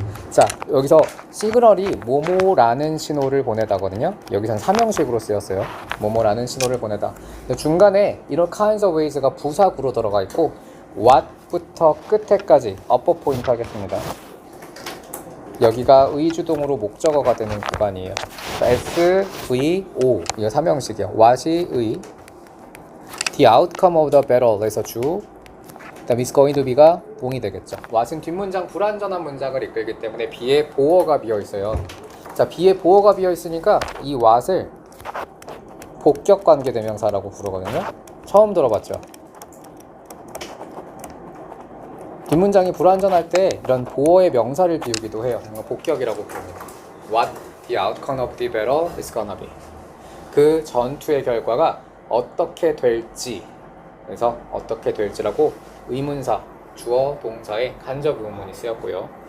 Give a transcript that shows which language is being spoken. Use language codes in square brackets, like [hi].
[ko] 자, 여기서 시그널이 뭐뭐라는 신호를 보내다거든요. 여기선 삼형식으로 쓰였어요. 뭐뭐라는 신호를 보내다. 중간에 이런 kinds of ways가 부사구로 들어가 있고 what부터 끝에까지 upper 포인트 하겠습니다. 여기가 의주동으로 목적어가 되는 구간이에요. S, V, O 이거 삼형식이에요. what이 의, [en] the outcome of the battle [ko] 에서 주, 그다음 [en] is going to be [ko] 가 동이 되겠죠. what은 뒷문장 불완전한 문장을 이끌기 때문에 be에 보어가 비어 있어요. 자, be에 보어가 비어 있으니까 이 what을 복격 관계 대명사라고 부르거든요. 처음 들어봤죠? 뒷문장이 불완전할 때 이런 보어의 명사를 비우기도 해요. 복격이라고 부릅니다. [en] What the outcome of the battle is gonna be. [ko] 그 전투의 결과가 어떻게 될지. 그래서 어떻게 될지라고 의문사, 주어, 동사의 간접 의문문이 쓰였고요.